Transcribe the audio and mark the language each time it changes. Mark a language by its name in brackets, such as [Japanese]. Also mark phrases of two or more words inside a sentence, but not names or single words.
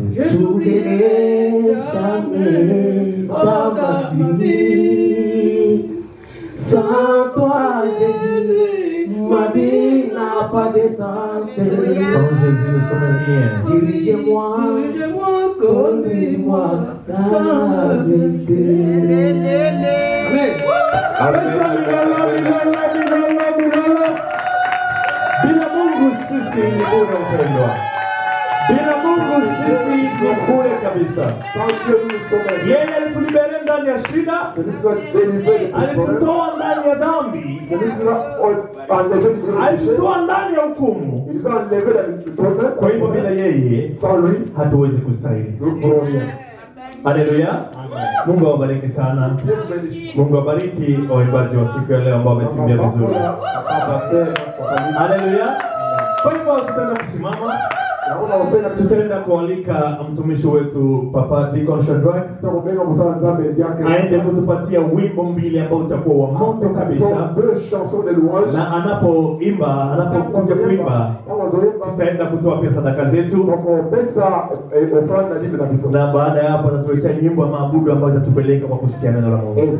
[French] Je t'oublierai jamais dans ma vie. Sans toi, Jésus, ma vie n'a pas de santé. Sans Jésus, nous sommes rien. Dirigez-moi, conduis-moi dans la vérité. [Swahili] Bila Mungu sisi ni bure upendwa. Bila Mungu sisi ni bure kabisa. [French] Sans Dieu, nous sommes rien. [Swahili] Yeye alitulibere ndani ya shida, [French] Celui qui nous a délivrés de tout problème, [Swahili] alitutoa ndani ya dhambi, [French] celui qui nous a enlevé du péché, [Swahili] alitutoa ndani ya hukumu. [French] il nous a enlevé du problème. [Swahili] Kwa hivyo bila yeye [French] Sans lui, [Swahili] hatuwezi kustahili. [French] nous ne pourrons rien. [Swahili] Haleluya. Mungu awabariki sana. [French] Dieu vous bénisse. [Swahili] Mungu awabariki waimbaji wa siku ya leo ambao wametumia vizuri. Haleluya. Kwa hivyo tutaenda kusimama. Tutaenda kualika mtumishi wetu Papa Deacon Shadrack aende kutupatia wimbo mbili ambao utakuwa wa moto kabisa, na anapokuja kuimba tutaenda kutoa pia sadaka zetu, na baada ya hapo atatuletea nyimbo ya maabudu ambayo itatupeleka kwa kusikia neno la Mungu.